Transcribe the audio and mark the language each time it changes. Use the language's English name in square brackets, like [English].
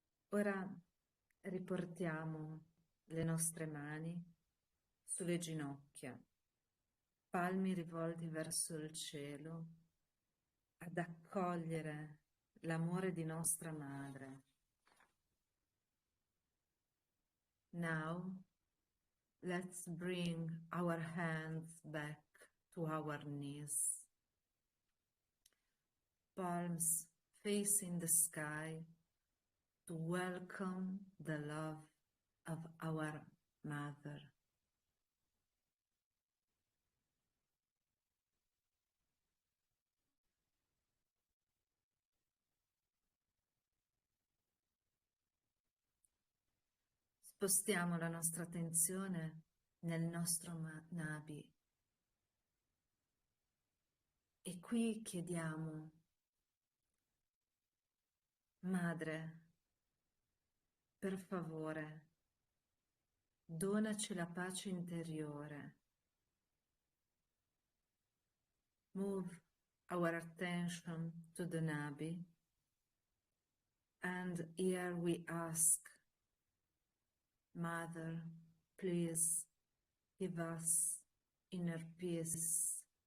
[Italian] Ora riportiamo le nostre mani sulle ginocchia, palmi rivolti verso il cielo, ad accogliere l'amore di nostra madre. [English] Now, let's bring our hands back to our knees, palms facing the sky, to welcome the love of our mother. [Italian] Spostiamo la nostra attenzione nel nostro nabi e qui chiediamo: Madre, per favore, donaci la pace interiore. [English] Move our attention to the nabi, and here we ask, Mother, please give us inner peace.